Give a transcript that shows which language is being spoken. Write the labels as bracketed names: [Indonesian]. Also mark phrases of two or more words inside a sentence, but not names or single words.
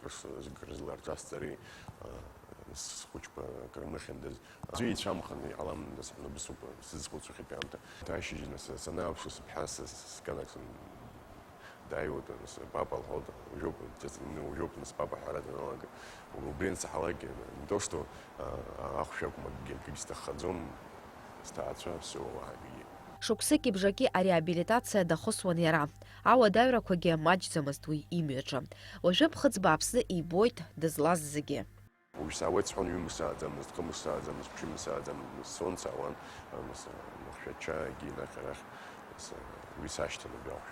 [Abkhazian] рызларҿасҵари схәыҷқәа крымыхьындаз аӡәы ицәамхан иҟаламындаз ҳныбысуп сзызхәыцуа иахьатәи аамҭа ашьыжь нас санааԥшу сыԥҳа сканак дааиуеит нас папа лҳәоит ужәоуп нас папа ҳәара даналага убри ансаҳалак [Russian] не то что [Abkhazian] ахәшә акәым акгьы сҭаххаӡом сҭаацәа ԥсуа уаҳагьы Шықәсыки бжаки ареабилитациа дахысуан иара. Ауадаҩрақәагьы маҷӡамызт уи имҩаҿы. Уажәы ԥхыӡ бааԥсы ибоит дызлаз зегьы. Уажә саауеит сҳәон ҩымш сааӡамызт, хымш сааӡамызт, ԥшьымш сааӡамызт, сон саауан махшәачаагьы инахь-арахь уи сашьҭан убри ахәшә.